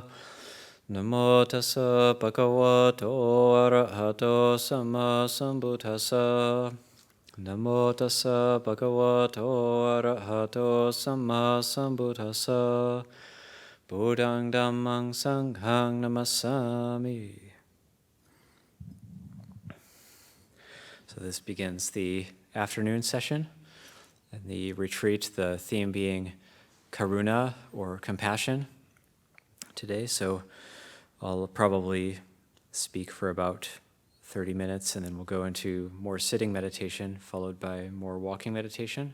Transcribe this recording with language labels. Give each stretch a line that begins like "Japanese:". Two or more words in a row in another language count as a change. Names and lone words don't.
Pali: Namo tassa bhagavato arahato samma sambuddhassa. Namo tassa bhagavato arahato samma sambuddhassa. Buddhaṃ dhammāṃ saṅghāṃ namasami.
English: So this begins the afternoon session. And the retreat, the theme being karuna or compassion today. So I'll probably speak for about 30 minutes and then we'll go into more sitting meditation followed by more walking meditation.